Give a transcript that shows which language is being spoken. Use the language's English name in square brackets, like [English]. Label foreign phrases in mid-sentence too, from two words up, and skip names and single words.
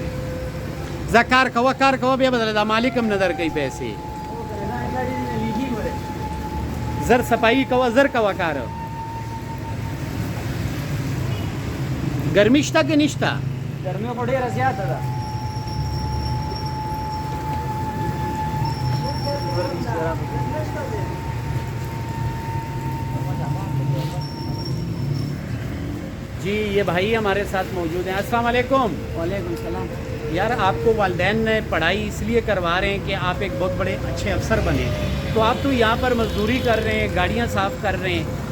[Pashto] زه کار کوه بیا به د مالک هم نه درکوي پیسې زر صفائی کوه زر کوه کار ګرمي شته که نشته ګرمي خو ډېره زیاته ده [Urdu] جی یہ بھائی ہمارے ساتھ موجود ہیں [Arabic] السلام علیکم وعلیکم السلام [Urdu] یار آپ کو والدین نے پڑھائی اس لیے کروا رہے ہیں کہ آپ ایک بہت بڑے اچھے افسر بنیں تو آپ تو یہاں پر مزدوری کر رہے ہیں گاڑیاں صاف کر رہے ہیں